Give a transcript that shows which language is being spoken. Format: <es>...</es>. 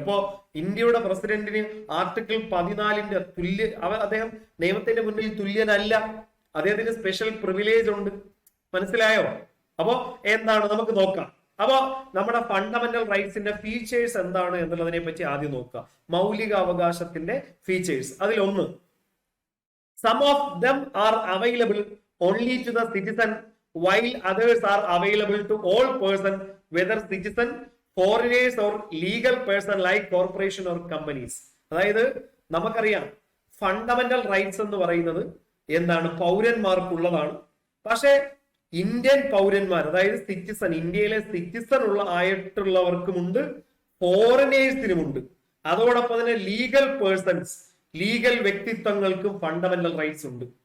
<ml>അപ്പോ ഇന്ത്യയുടെ പ്രസിഡന്റിന് ആർട്ടിക്കിൾ 14 അദ്ദേഹം നിയമത്തിന്റെ മുന്നിൽ തുല്യനല്ല, അദ്ദേഹത്തിന് സ്പെഷ്യൽ പ്രിവിലേജ് ഉണ്ട്. മനസ്സിലായോ? അപ്പോ എന്താണ് നമുക്ക് നോക്കാം. അപ്പോ നമ്മുടെ ഫണ്ടമെന്റൽ റൈറ്റ്സിന്റെ ഫീച്ചേഴ്സ് എന്താണ് എന്നുള്ളതിനെ പറ്റി ആദ്യം നോക്കുക. മൗലിക അവകാശത്തിന്റെ ഫീച്ചേഴ്സ്, അതിലൊന്ന്</ml> <en>Some of them are available only to the citizen, while others are available to all persons, whether citizen, foreigners or legal person like corporation or companies.</en> <ml>അതായത് നമുക്കറിയാം ഫണ്ടമെന്റൽ റൈറ്റ്സ് എന്ന് പറയുന്നത് എന്താണ്, പൗരന്മാർക്കുള്ളതാണ്. പക്ഷെ ഇന്ത്യൻ പൗരന്മാർ, അതായത് സിറ്റിസൺ, ഇന്ത്യയിലെ സിറ്റിസൺ ആയിട്ടുള്ളവർക്കുമുണ്ട്, ഫോറിനേഴ്സിനുമുണ്ട്. അതോടൊപ്പം തന്നെ legal persons, legal വ്യക്തിത്വങ്ങൾക്കും fundamental rights ഉണ്ട്.</ml>